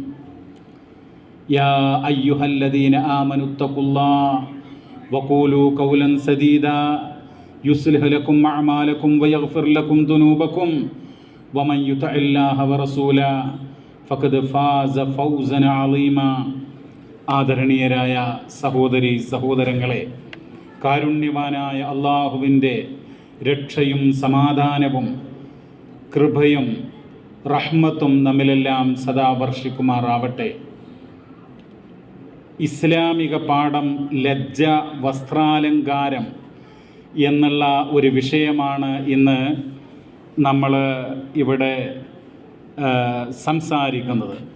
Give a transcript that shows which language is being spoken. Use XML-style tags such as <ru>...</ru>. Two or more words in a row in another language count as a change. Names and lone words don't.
<ar>يا أيها الذين آمنوا اتقوا الله وقولوا قولا سديدا يصلح لكم أعمالكم ويغفر لكم ذنوبكم ومن يطع الله ورسوله فقد فاز فوزا عظيما.</ar> <ml>ആദരണീയരായ സഹോദരി സഹോദരങ്ങളെ, കാരുണ്യവാനായ അള്ളാഹുവിൻ്റെ രക്ഷയും സമാധാനവും കൃപയും റഹ്മത്തും നമ്മിലെല്ലാം സദാ വർഷിക്കുമാറാവട്ടെ. ഇസ്ലാമിക പാഠം ലജ്ജ വസ്ത്രാലങ്കാരം എന്നുള്ള ഒരു വിഷയമാണ് ഇന്ന് നമ്മൾ ഇവിടെ സംസാരിക്കുന്നത്.</ml>